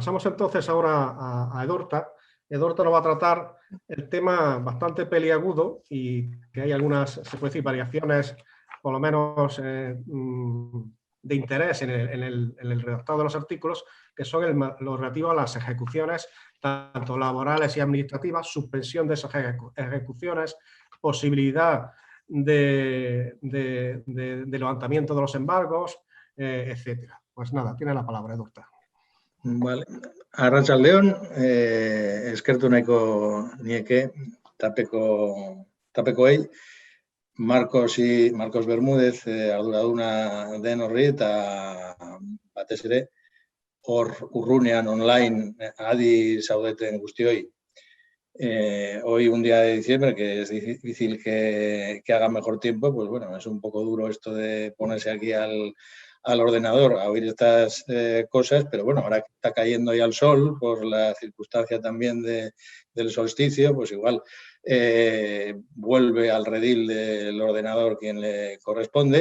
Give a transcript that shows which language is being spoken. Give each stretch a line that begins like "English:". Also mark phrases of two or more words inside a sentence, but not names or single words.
Spanish: Pasamos entonces ahora a Edorta. Edorta nos va a tratar el tema bastante peliagudo y que hay algunas, se puede decir, variaciones, por lo menos de interés en el redactado de los artículos, que son lo relativo a las ejecuciones, tanto laborales y administrativas, suspensión de esas ejecuciones, posibilidad de levantamiento de los embargos, etcétera. Pues nada, tiene la palabra, Edorta. Vale.
Basque: Arratsaldeon, eskertu nahiko nieke tapekoei, Marcos Bermúdez arduraduna den horri eta batez ere hor urrunean online adi zaudeten guztioi.
Spanish: Hoy, un día de diciembre, que es difícil que haga mejor tiempo, pues bueno, es un poco duro esto de ponerse aquí al ordenador a oír estas cosas, pero bueno, ahora que está cayendo ya el sol, por la circunstancia también del solsticio, pues igual vuelve al redil del ordenador quien le corresponde.